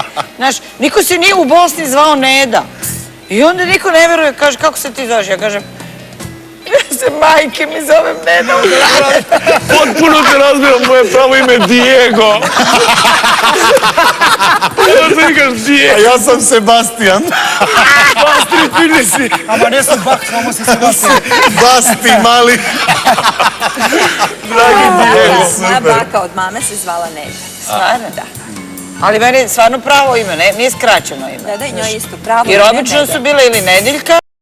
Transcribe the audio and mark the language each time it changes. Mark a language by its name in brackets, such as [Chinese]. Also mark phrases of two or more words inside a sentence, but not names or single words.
[Serbian] Znaš, niko se nije u Bosni zvao Neda. I onda niko ne veruje, kaže, kako se ti zoveš? Ja kažem, ja se majke mi zovem Neda ukraden. Potpuno te razbiram moje pravo ime Diego. Kako se nikaš A Diego? ja sam Sebastian. [Macedonian] Ама не сум бак, само се Себастијан. Basti mali. [Serbian] Moja baka od mame se zvala Nedja. Stvarno? Da. Ali meni je stvarno pravo ime, nije skraćeno ime. Da, i njoj je isto pravo. Jer ime obično Nedja. su bile ili Nedeljka